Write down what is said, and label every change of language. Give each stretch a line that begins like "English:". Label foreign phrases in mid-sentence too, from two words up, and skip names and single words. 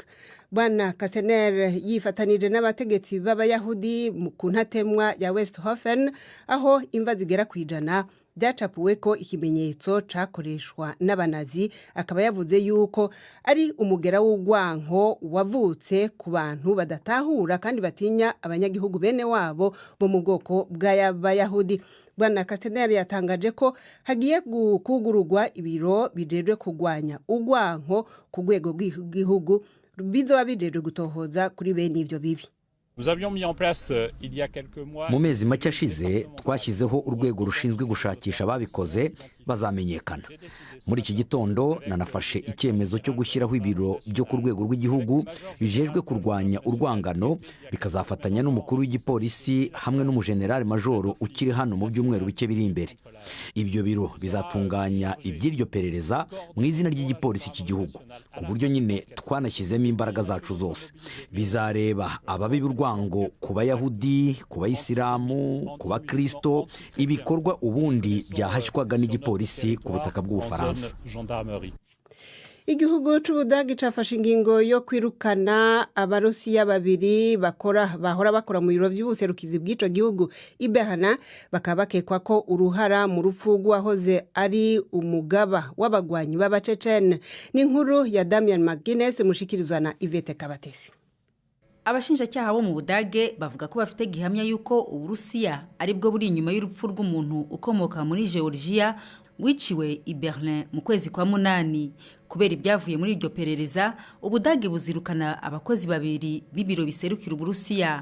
Rundi: Bwana Castaner yifatanije n'abategetsi b'abayahudi ku ntatemwa ya Westhofen aho imva zigera kwijana byacapuwe ko ikimenyetso cakoreshwa n'abanazi, akaba yavuze yuko ari umugera w'ugwanko wavutse ku bantu badatahura kandi batinya abanyagihugu bene wabo bo mu bwoko bw'abayahudi. Bwana Castaner yatangaje ko hagiye kugururwa ibiro bijejwe kugwanya ugwanko ku rwego rw'igihugu bizoba bijejwe gutohoza kuri bene ivyo bibi.
Kinyarwanda: Mu mezi make ashize twashyizeho urwego rushinzwe gushakisha ababikoze bazamenyekana. Muri iki gitondo nanafashe icyemezo cyo gushyiraho ibiro byo ku rwego rw'igihugu bijejwe kurwanya urwangano, bikazafatanya n'umukuru w'igipolisi hamwe n'umujenerali majoro ukiri hano mu byumweru bike biri imbere. Ibyo biro bizatunganya iby'iryo perereza mu izina ry'igipolisi cy'igihugu, ku buryo nyine twanashyizemo imbaraga zacu zose. Bizareba ababi b'urwango ku bayahudi, ku bayisilamu, ku bakristo, ibikorwa ubundi byahashywaga n'igipolisi ku butaka bw'Ubufaransa.
Rundi: Igihugu c'Ubudagi cafashe ingingo yo kwirukana abarusiya babiri bahora bakora mu biro by'ubuserukizi bw'ico gihugu Ibehana, bakaba bakekwa ko uruhara mu rupfu rw'uwahoze ari umugaba w'abagwanyi b'abacecene. N'inkuru ya Damian McGuinness mushikirizwa na Yvette Kabatesi.
Kinyarwanda: Abashinjacyaha bo mu Budage bavuga ko bafite gihamya yuko Uburusiya ari bwo buri inyuma y'urupfu rw'umuntu ukomoka muri Georgia wiciwe i Berlin mu kwezi kwa munani. Kubera ibyavuye muri iryo perereza, Ubudage buzirukana abakozi babiri b'ibiro biserukira Uburusiya.